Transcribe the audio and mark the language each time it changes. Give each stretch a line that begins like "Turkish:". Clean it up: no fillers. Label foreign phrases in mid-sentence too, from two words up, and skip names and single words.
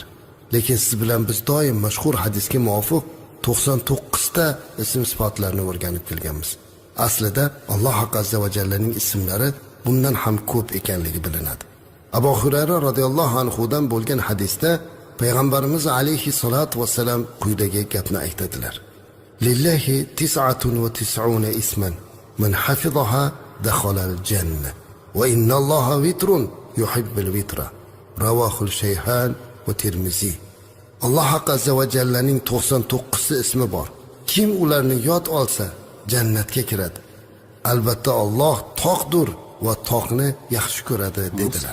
Uzbek: Lekin siz bilan biz doim mashhur hadisga muvofiq 99 ta ism sifatlarini o'rganib kelganmiz. Aslida Alloh azza va jallaning ismlari bundan ham ko'p ekanligi bilinadi. Abu Hurayra radhiyallohu anhu dan bo'lgan hadisda payg'ambarimiz alayhi salatu vasallam quyidagi gapni aytadilar.
Arabic: لله 99 اسما من حفظها دخل الجنة وإن الله وتر يحب الوتر. رواه الشيخان
Uzbek: va Tirmizi. Alloh azza va jallaning 99 ismi bor. Kim ularni yod olsa jannatga kiradi. Albatta Alloh toqdir va toqni yaxshi ko'radi dedilar.